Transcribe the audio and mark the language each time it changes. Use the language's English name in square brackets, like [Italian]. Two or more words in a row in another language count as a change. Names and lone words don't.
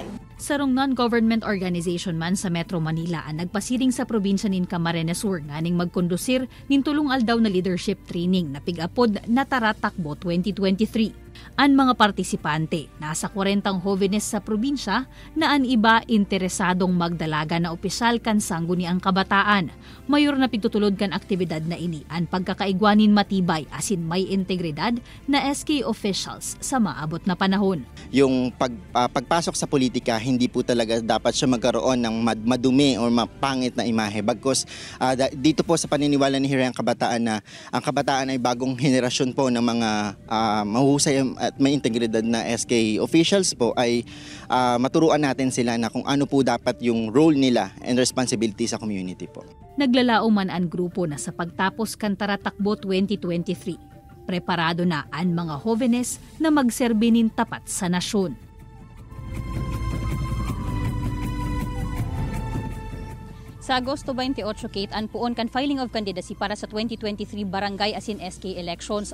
[Bikol] Sarong non-government organization man sa Metro Manila ang nagpasiring sa probinsya nin Camarines Sur nganing magkondusir nin tulong aldaw na leadership training na pig-apod na Taratakbo 2023. Ang mga partisipante, nasa 40 jóvenes sa probinsya na ang iba interesadong magdalaga na opisyal kan sangguniang kabataan. Mayor na pigtutulod kan aktibidad na ini ang pagkakaigwanin matibay asin may integridad na [English] SK officials [Bikol] sa maabot na panahon. [Filipino] Yung pagpasok sa politika, hindi po talaga dapat siya magkaroon ng madumi o mapangit na imahe. Bagkus dito po sa paniniwala ni Hirayang Kabataan na ang kabataan ay bagong henerasyon po ng mga mahusay at may integridad na [English] SK officials [Filipino] po ay maturuan natin sila na kung ano po dapat yung role nila [English] and responsibility [Filipino] sa community po. [Bikol] Naglalao man ang grupo na sa pagtapos kan Taratakbo 2023. Preparado na ang mga jóvenes na magserbi nin tapat sa nasyon. Sa Agosto 28, Kate, ang puon kan [English] filing of candidacy [Bikol] para sa 2023 barangay asin SK elections.